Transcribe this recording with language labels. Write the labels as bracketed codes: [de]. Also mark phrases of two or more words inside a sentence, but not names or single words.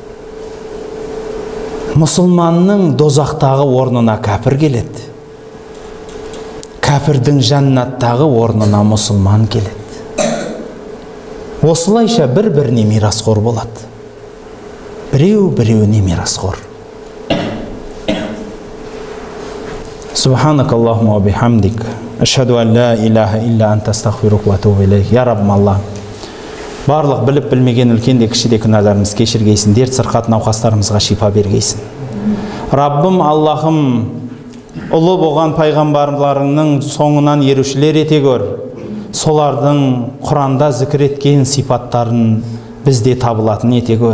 [kk] Мұсылманның дозақтағы орнына кәпір келеді. Кәпірдің жәннаттағы орнына мұсылман келеді. Осылайша бір-біріне мирасқор болады. Біреу-біреуіне мирасқор. [ar] سبحانك اللهم وبحمدك أشهد أن لا إله إلا أنت أستغفرك وأتوب إليك. [kk] Я Раббым Алла, барлық біліп білмеген үлкен де кіші де күнәларымыз кешіргейсін, дерт сырқат науқастарымызға шипа бергейсін. Раббым Аллахым, ұлы болған пайғамбарларыңның соңынан ерушілер ете көр. Солардың Құранда зікір еткен сипаттарын бізде табылатын ете көр.